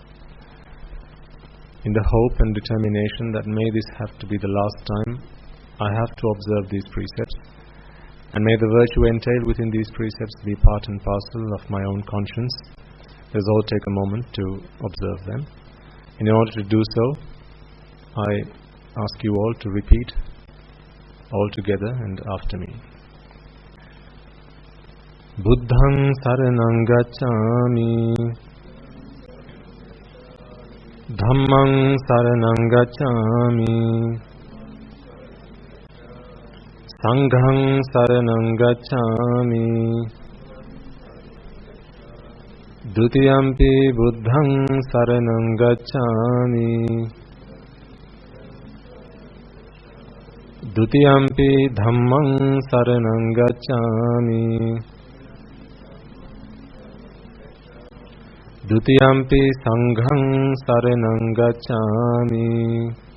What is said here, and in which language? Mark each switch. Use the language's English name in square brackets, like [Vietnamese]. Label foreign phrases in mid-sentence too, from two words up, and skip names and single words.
[English] In the hope and determination that may this have to be the last time I have to observe these precepts, and may the virtue entailed within these precepts be part and parcel of my own conscience, let us all take a moment to observe them. In order to do so, I ask you all to repeat all together and after me. [Pali] Buddhaṃ saranam gacchāmi, Dhammaṃ saranam gacchāmi, Sanghaṃ saranam gacchāmi, Dutiyampi buddhaṃ saranam gacchāmi, Dutiyampi dhammaṃ saranam gacchāmi, Dutiyampi sanghaṃ saranam gacchāmi,